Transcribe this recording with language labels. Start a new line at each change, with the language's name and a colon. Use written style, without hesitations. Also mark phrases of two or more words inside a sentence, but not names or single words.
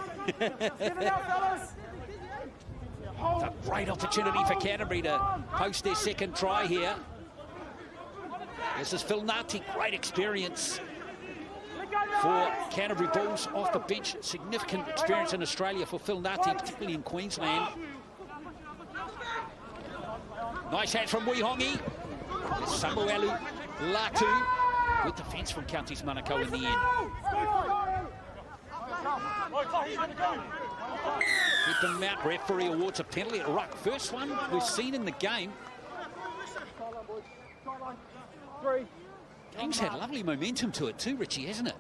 English: A great opportunity for Canterbury to post their second try here. This is Phil Nati, great experience for Canterbury Bulls off the bench. Significant experience in Australia for Phil Nati, particularly in Queensland. Nice hands from Wihongi. Samuelu-Latu. Good defence from Counties Manukau in the end. Keep them out. Referee awards a penalty at ruck. First one we've seen in the game. Game's had lovely momentum to it too, Richie, hasn't it?